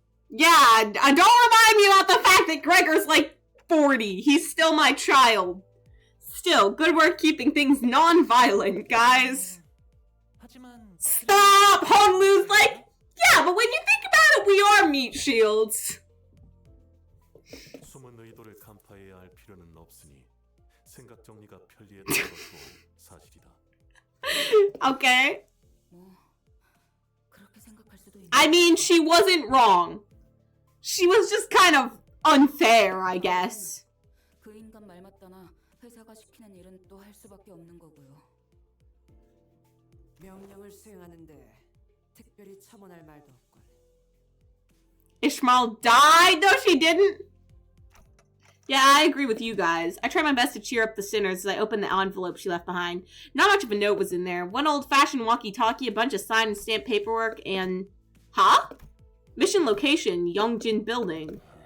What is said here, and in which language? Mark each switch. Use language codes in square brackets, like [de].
[en] Yeah, don't remind me about the fact that Gregor's like 40. He's still my child. Still, good work keeping things non-violent, guys. Stop! Honlu's like, yeah, but when you think about it, we are meat shields. [ko] 숨은 의도를 간파해야 할 필요는 없으니 생각 정리가 편리했던 것도 사실이다. [en] Okay. [ko] 뭐 그렇게 생각할 수도 있는. [en] I mean, she wasn't wrong. She was just kind of unfair, I guess. [ko] 그 인간 말 맞다나 회사가 시키는 일은 또 할 수밖에 없는 거고요. 명령을 수행하는데 특별히 첨언할 말도 없군. [en] Ishmael died. No, she didn't. Yeah, I agree with you guys. I try my best to cheer up the sinners as I open the envelope she left behind. Not much of a note was in there. One old-fashioned walkie-talkie, a bunch of signed and stamped paperwork, and... Huh? Mission location, Yongjin Building.